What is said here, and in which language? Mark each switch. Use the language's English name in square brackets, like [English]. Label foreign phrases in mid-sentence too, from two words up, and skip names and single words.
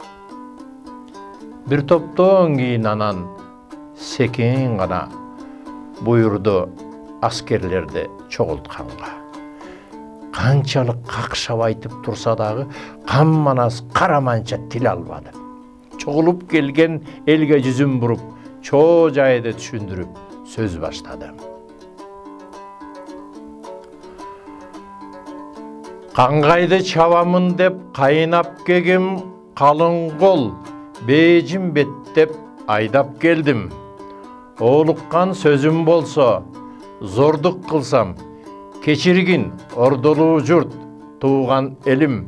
[Kyrgyz] Бир топтон кийин анан секин гана буйрду аскерлерди чогултканга. Канчалык какшап айтып турса дагы камманас караманча тил албады. Чогулуп келген элге жүзүн буруп, чоо жайды түшүндүрүп сөз баштады. [Kazakh] Қаңғайды чабамын деп қайынап кегім, қалың қол бейжім беттеп айдап келдім. Олыққан сөзім болса, зордық қылсам, кечіргін ордолу жұрт туған елім.